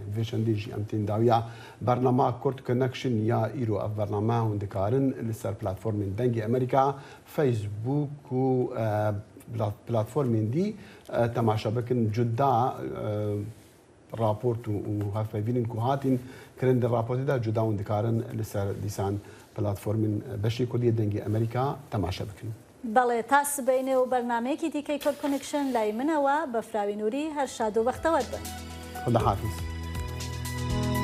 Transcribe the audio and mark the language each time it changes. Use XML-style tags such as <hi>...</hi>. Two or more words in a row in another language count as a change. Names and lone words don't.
<ku>Vê şendê jî em tên dawiya bernama Kurd Connection ya îro ev bername hûn dikarin li ser platformên Dengê Amerîka, Facebook û platformên dî temaşa bikin cuda raport û hevpeyvînên ku hatin kirin di raportê de cuda hûn dikarin li ser dîsan platformên beşê Kurdiyê Dengê Amerîka temaşa bikin.</ku> <ckb>بەڵێ تا سبەینێ و بەرنمەیەکی دیکەی کورد کۆنکشن لای منەوە بە فراوی نووری هەر شاد و بەختەوەر بن.</ckb> <fa>خدا حافظ.</fa>